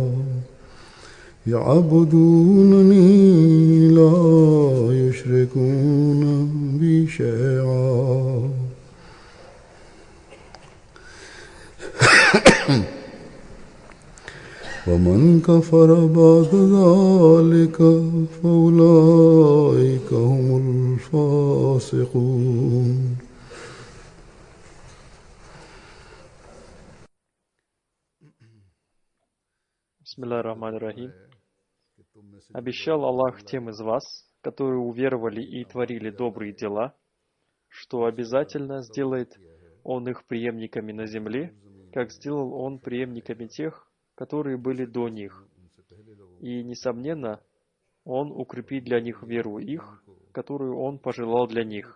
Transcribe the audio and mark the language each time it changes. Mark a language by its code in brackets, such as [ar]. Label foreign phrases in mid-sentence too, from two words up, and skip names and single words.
[ar] يعبدونني لا يشركون بي شيئا ومن كفر بعد ذلك فأولئك هم الفاسقون. بسم الله الرحمن الرحيم. [ru] Обещал Аллах тем из вас, которые уверовали и творили добрые дела, что обязательно сделает Он их преемниками на земле, как сделал Он преемниками тех, которые были до них. И, несомненно, Он укрепит для них веру их, которую Он пожелал для них.